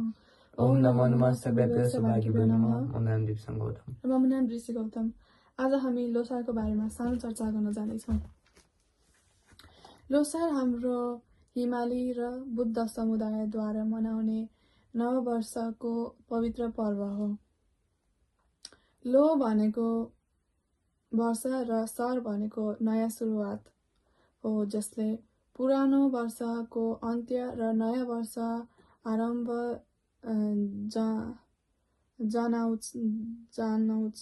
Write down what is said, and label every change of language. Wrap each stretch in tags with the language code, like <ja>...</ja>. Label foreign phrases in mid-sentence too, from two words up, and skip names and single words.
<sa>ओम नमो नमः सर्वेभ्यो सौभाग्यभ्यो नमः। मम नाम दिपसङ गौतम। मम नाम ऋषि गौतम।</sa> <ne>आज हामी लोसारको बारेमा सानो चर्चा गर्न जानेछौँ। लोसार हाम्रो हिमाली र बुद्ध समुदायद्वारा मनाउने नववर्षको पवित्र पर्व हो। लो भनेको वर्ष र सर भनेको नयाँ सुरुवात हो, जसले पुरानो वर्षको अन्त्य र नयाँ वर्ष आरम्भ जनाउँछ।</ne>